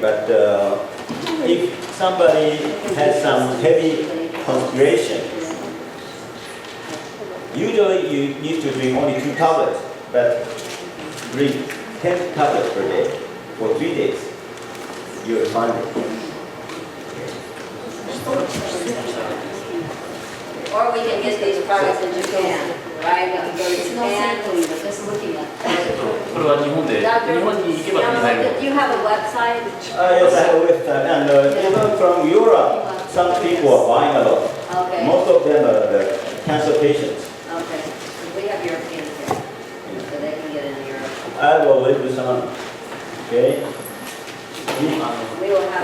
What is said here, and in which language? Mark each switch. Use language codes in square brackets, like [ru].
[en] But if somebody has some heavy constitution, usually you need to drink only 2 tablets, but drink 10 tablets per day for 3 days. You will find it. Or we can get these products in Japan, right? We can go to Japan. Just looking at. [ja] これは日本で、日本に行けば手に入る。 [en] Do you have a website? Yes, I have a website. And even from Europe, some people are buying a lot. Okay. Most of them are the cancer patients. Okay. We have Europeans here, so they can get in Europe. I will leave you some. Okay. We will have.